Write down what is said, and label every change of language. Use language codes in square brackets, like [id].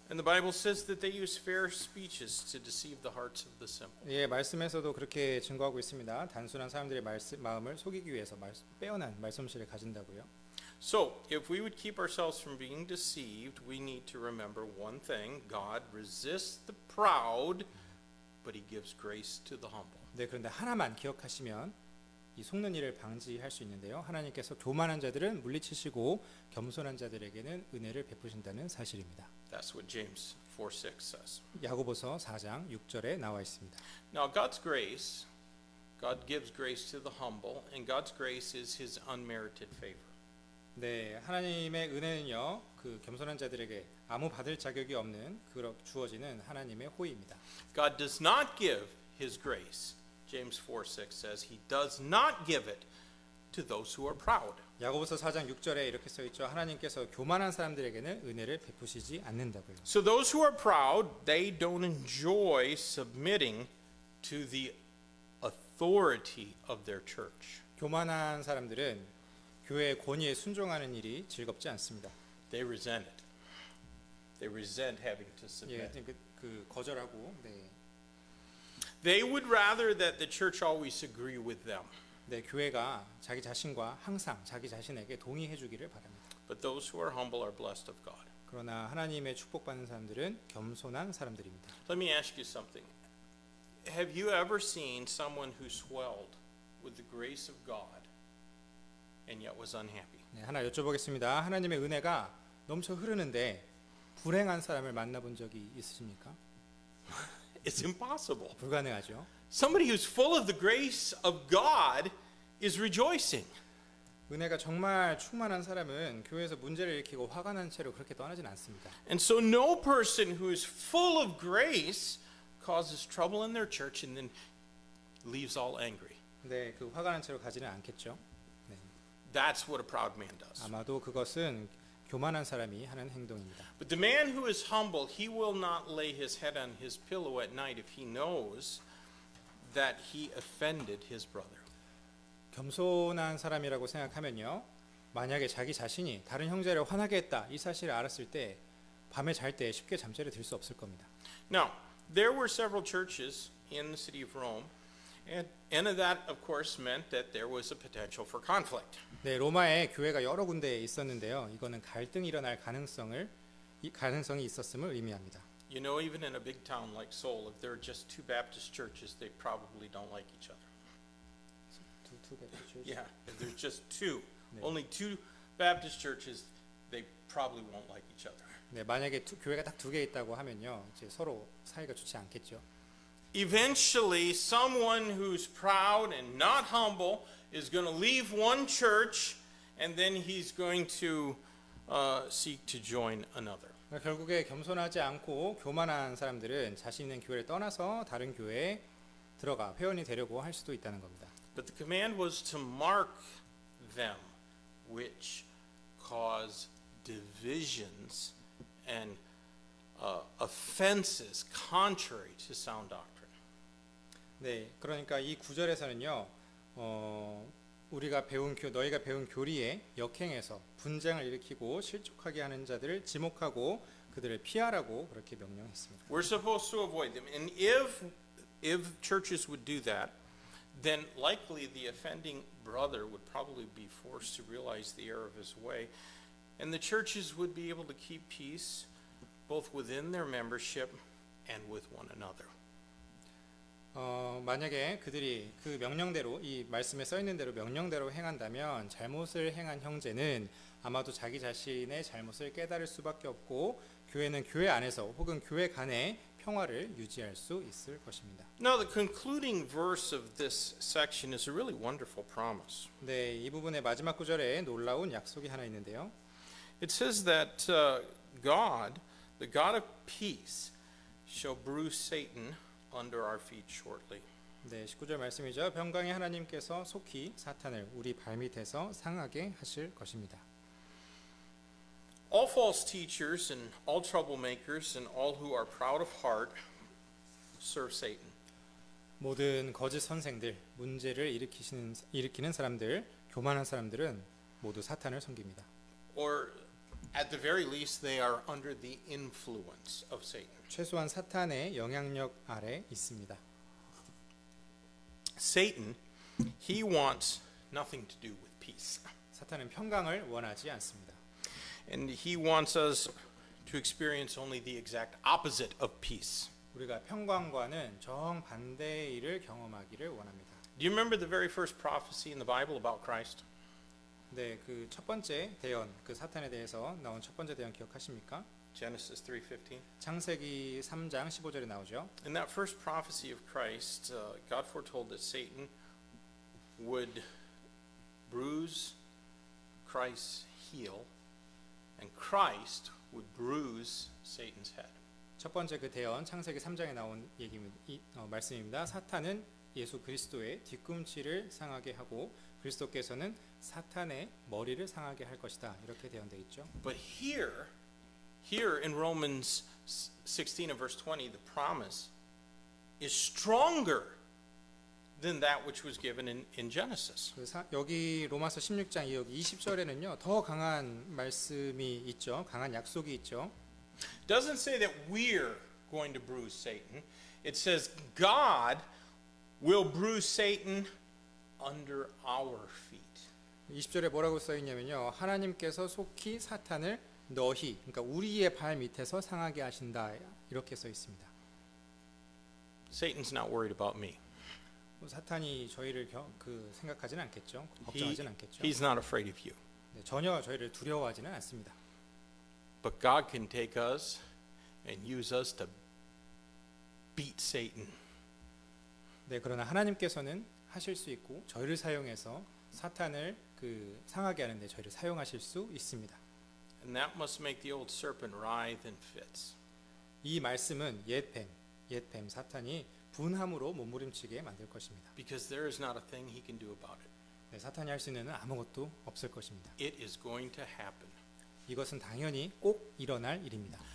[en] And the Bible says that they use fair speeches to deceive the hearts of the simple. [ko] 예, 말씀에서도 그렇게 증거하고 있습니다. 단순한 사람들의 마음을 속이기 위해서 빼어난 말씀실을 가진다고요. [en] So, if we would keep ourselves from being deceived, we need to remember one thing: God resists the proud, but He gives grace to the humble. [ko] 네, 그런데 하나만 기억하시면 이 속는 일을 방지할 수 있는데요. 하나님께서 교만한 자들은 물리치시고 겸손한 자들에게는 은혜를 베푸신다는 사실입니다. [en] That's what James 4:6 says. [ko] 야고보서 4장 6절에 나와 있습니다. [en] Now, God's grace, God gives grace to the humble, and God's grace is His unmerited favor. [ko] 네, 하나님의 은혜는요, 그 겸손한 자들에게 아무 받을 자격이 없는 주어지는 하나님의 호의입니다. [en] God does not give His grace. James 4:6 says He does not give it to those who are proud. [ko] 야고보서 4장 6절에 이렇게 써 있죠. 하나님께서 교만한 사람들에게는 은혜를 베푸시지 않는다고요. [en] So those who are proud, they don't enjoy submitting to the authority of their church. [ko] 교만한 사람들은 교회의 권위에 순종하는 일이 즐겁지 않습니다. [en] They resent it. They resent having to [ko] 예, [en] submit. [ko] 그 거절하고, 네, [en] They would rather that the church always agree with them. [ko] 네, 교회가 자기 자신과 항상 자기 자신에게 동의해 주기를 바랍니다. [en] But those who are humble are blessed of God. [ko] 그러나 하나님의 축복받는 사람들은 겸손한 사람들입니다. [en] Let me ask you something. Have you ever seen someone who swelled with the grace of God and yet was unhappy? [ko] 네, 하나 여쭤보겠습니다. 하나님의 은혜가 넘쳐 흐르는데 불행한 사람을 만나본 적이 있으십니까? [en] It's impossible. [ko] 불가능하죠. [en] Somebody who's full of the grace of God is rejoicing. [ko] 은혜가 정말 충만한 사람은 교회에서 문제를 일으키고 화가 난 채로 그렇게 떠나진 않습니다. [en] And so no person who is full of grace causes trouble in their church and then leaves all angry. [ko] 네, 그 화가 난 채로 가지는 않겠죠. 네, [en] That's what a proud man does. [ko] 아마도 그것은 교만한 사람이 하는 행동입니다. [en] But the man who is humble, he will not lay his head on his pillow at night if he knows that he offended his brother. [ko] 겸손한 사람이라고 생각하면요, 만약에 자기 자신이 다른 형제를 화나게 했다 이 사실을 알았을 때 밤에 잘 때 쉽게 잠자리에 들 수 없을 겁니다. [en] Now, there were several churches in the city of Rome, and that, of course, meant that there was a potential for conflict. [ko] 네, 로마에 교회가 여러 군데에 있었는데요, 이거는 갈등이 일어날 가능성이 있었음을 의미합니다. [en] You know, even in a big town like Seoul, if there are just two Baptist churches, they probably don't like each other. Yeah, if there's just two, only two Baptist churches, they probably won't like each other. [ko] 네, 만약에 교회가 딱 두 개 있다고 하면요, 이제 서로 사이가 좋지 않겠죠. [en] Eventually, someone who's proud and not humble is going to leave one church, and then he's going to seek to join another. [ko] 결국에 겸손하지 않고 교만한 사람들은 자신 있는 교회를 떠나서 다른 교회에 들어가 회원이 되려고 할 수도 있다는 겁니다. [en] But the command was to mark them which cause divisions and offenses contrary to sound doctrine. [ko] 네, 그러니까 이 구절에서는요, 너희가 배운 교리에 역행해서 분쟁을 일으키고 실족하게 하는 자들을 지목하고 그들을 피하라고 그렇게 명령했습니다. [en] We're supposed to avoid them, and if churches would do that, then likely the offending brother would probably be forced to realize the error of his way, and the churches would be able to keep peace both within their membership and with one another. [ko] 만약에 그들이 그 명령대로 이 말씀에 써 있는 대로 명령대로 행한다면 잘못을 행한 형제는 아마도 자기 자신의 잘못을 깨달을 수밖에 없고 교회는 교회 안에서 혹은 교회 간에 평화를 유지할 수 있을 것입니다. [en] Now the concluding verse of this section is a really wonderful promise. [ko] 네, 이 부분의 마지막 구절에 놀라운 약속이 하나 있는데요. [en] It says that God, the God of peace, shall bruise Satan under our feet shortly. [ko] 네, 19절 말씀이죠. 평강의 하나님께서 속히 사탄을 우리 발밑에서 상하게 하실 것입니다. [en] All false teachers and all troublemakers and all who are proud of heart serve Satan. [ko] 모든 거짓 선생들, 문제를 일으키는 사람들, 교만한 사람들은 모두 사탄을 섬깁니다. [en] Or at the very least they are under the influence of Satan. [ko] 최소한 사탄의 영향력 아래 있습니다. [en] Satan, he wants nothing to do with peace. [ko] 사탄은 평강을 원하지 않습니다. [en] And he wants us to experience only the exact opposite of peace. [ko] 우리가 평강과는 정반대의 일을 경험하기를 원합니다. [en] Do you remember the very first prophecy in the Bible about Christ? [ko] 네, 그 첫 번째 대언, 그 사탄에 대해서 나온 첫 번째 대언 기억하십니까? [en] Genesis 3:15. [ko] 창세기 3장 15절에 나오죠. [en] In that first prophecy of Christ, God foretold that Satan would bruise Christ's heel, and Christ would bruise Satan's head. [ko] 첫 번째 그 대언 창세기 3장에 나온 말씀입니다. 사탄은 예수 그리스도의 뒤꿈치를 상하게 하고 그리스도께서는 사탄의 머리를 상하게 할 것이다. 이렇게 대언되어 있죠. [en] But here in Romans 16 and verse 20, the promise is stronger than that which was given in Genesis. [ko] 여기 로마서 16장 여기 20절에는요 더 강한 말씀이 있죠. 강한 약속이 있죠. [en] It doesn't say that we're going to bruise Satan. It says God will bruise Satan under our feet. [ko] 20절에 뭐라고 써 있냐면요. 하나님께서 속히 사탄을 너희, 그러니까 우리의 발 밑에서 상하게 하신다. 이렇게 써 있습니다. [en] Satan's not worried about me. [ko] 사탄이 저희를 생각하지는 않겠죠. 걱정하지는 않겠죠. [en] He's not afraid of you. [ko] 네, 전혀 저희를 두려워하지는 않습니다. [en] But God can take us and use us to beat Satan. [ko] 네, 그러나 하나님께서는 하실 수 있고 저희를 사용해서 사탄을 상하게 하는데 저희를 사용하실 수 있습니다. [en] And that must make the old serpent writhe in fits. [ko] 이 말씀은 옛뱀 사탄이 분함으로 몸부림치게 만들 것입니다. [en] Because there is not a thing he can do about it. [ko] 네, 사탄이 할 수 있는 아무것도 없을 것입니다. [en] It is going to happen. [ko] 이것은 당연히 꼭 일어날 일입니다.